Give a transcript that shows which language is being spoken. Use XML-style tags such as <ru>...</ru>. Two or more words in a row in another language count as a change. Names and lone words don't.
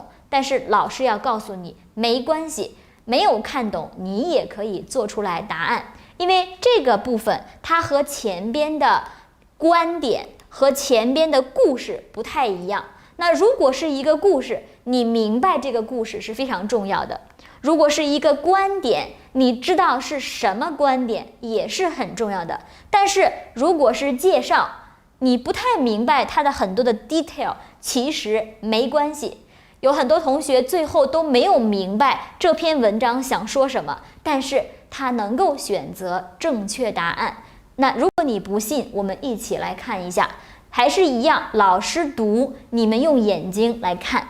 <zh>但是老師要告訴你，沒關係，沒有看懂你也可以做出來答案，因為這個部分它和前邊的觀點和前邊的故事不太一樣。那如果是一個故事，你明白這個故事是非常重要的；如果是一個觀點，你知道是什麼觀點也是很重要的。但是如果是介紹，你不太明白它的很多的 detail，其實沒關係。有很多同學最後都沒有明白這篇文章想說什麼，但是他能夠選擇正確答案。那如果你不信，我們一起來看一下。還是一樣，老師讀，你們用眼睛來看。</zh>